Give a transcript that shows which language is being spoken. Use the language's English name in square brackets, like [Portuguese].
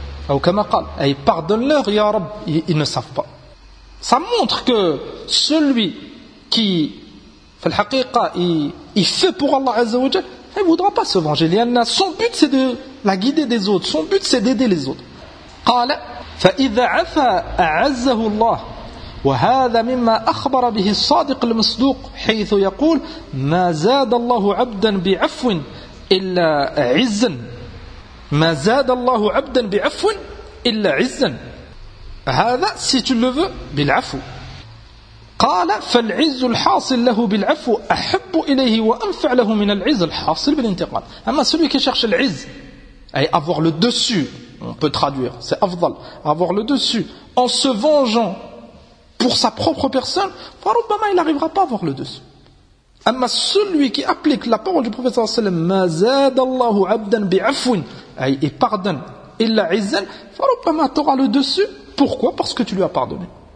[French] Ou comme il a dit, pardonne-leur, ya Rab, ils ne savent pas. Ça montre que celui qui, fait le haqiqa, il fait pour Allah Azza wa Jalla, il ne voudra pas se venger. Son but c'est de la guider des autres, son but c'est d'aider les autres. [Arabic] قال فإذا عفا أعزه الله وهذا مما أخبر به الصادق المصدوق حيث يقول ما زاد الله عبدا بعفو إلا عزا ما زاد الله عبدا بعفو إلا عزا هذا [French] si tu le veux [Arabic] بالعفو قال فالعز الحاصل له بالعفو أحب إليه وأنفع له من العز الحاصل بالانتقام أما [French] celui qui cherche [Arabic] العز أي [French] avoir le dessus. On peut traduire, c'est afdal, avoir le dessus, en se vengeant pour sa propre personne, Farubama il n'arrivera pas à avoir le dessus. Amma celui qui applique la parole du prophète sallallahu alayhi wa sallam, [Arabic] mazadallahu abdan bi'afwin, [French] et pardonne, [Arabic] illa izzan, [French] Farubama t'aura le dessus. Pourquoi? Parce que tu lui as pardonné.